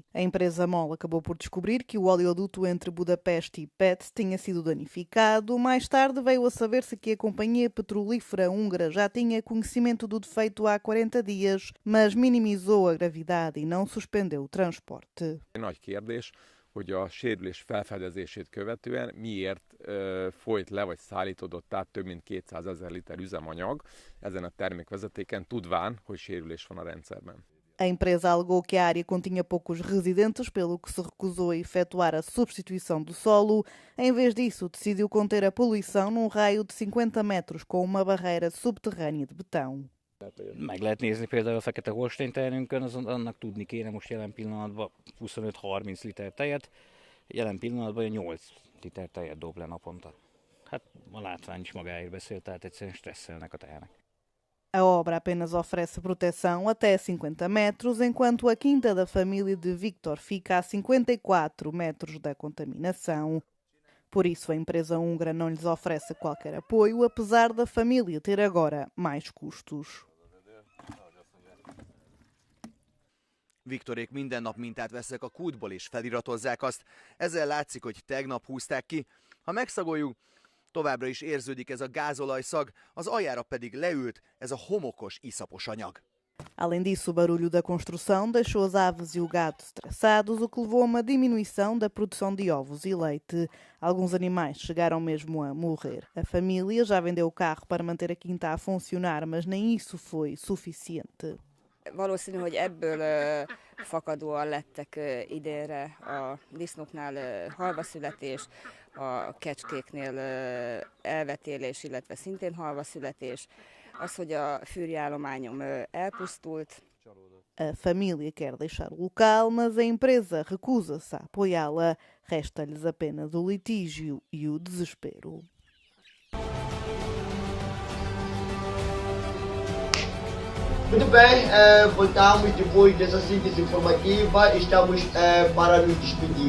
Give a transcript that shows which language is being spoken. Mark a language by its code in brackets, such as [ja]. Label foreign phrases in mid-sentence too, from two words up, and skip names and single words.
[pt] A empresa MOL acabou por descobrir que o oleoduto entre Budapeste e Pest tinha sido danificado. Mais tarde veio a saber-se que a companhia petrolífera húngara já tinha conhecimento do defeito há 40 dias, mas minimizou a gravidade e não suspendeu o transporte. [hu] Nagy kérdés, hogy a sérülés felfedezését követően miért folyt le vagy szállítódott át több mint 200 000 liter üzemanyag ezen a termékvezetéken, tudván, hogy sérülés van a rendszerben. [pt] A empresa alegou que a área continha poucos residentes, pelo que se recusou a efetuar a substituição do solo. Em vez disso, decidiu conter a poluição num raio de 50 metros com uma barreira subterrânea de betão. [hu] Meg lehet nézni például a Fekete Holstein tehenünkön, annak tudni kéne most jelen pillanatban 25-30 liter tejet, jelen pillanatban 8 liter tejet dob le naponta. Hát a látvány is magáért beszél, tehát egyszerűen stresszelnek a tehenek. [pt] A obra apenas oferece proteção até 50 metros, enquanto a quinta da família de Victor fica a 54 metros da contaminação. Por isso, a empresa húngara não lhes oferece qualquer apoio, apesar da família ter agora mais custos. [hu] Viktorék minden nap mintát vesznek a kútból és feliratozzák azt. Ezzel látszik, hogy tegnap húzták ki. Ha megszagoljuk, továbbra is érződik ez a gázolajszag, az aljára pedig leült ez a homokos, iszapos anyag. [pt] Além disso, o barulho da construção deixou as aves e o gado estressados, o que levou a uma diminuição da produção de ovos e leite. Alguns animais chegaram mesmo a morrer. A família já vendeu o carro para manter a quinta a funcionar, mas nem isso foi suficiente. [hu] Valószínű, hogy ebből fakadóan lettek idénre a disznóknál halvaszületés, a kecskéknél elvetélés, illetve szintén halvaszületés, az, hogy a fűrjállományom elpusztult. [pt] A família quer deixar o local, mas a empresa recusa-se a apoiá-la. Resta-lhes apenas o litígio e o desespero. Muito bem, voltamos depois dessa síntese informativa, estamos para nos despedir.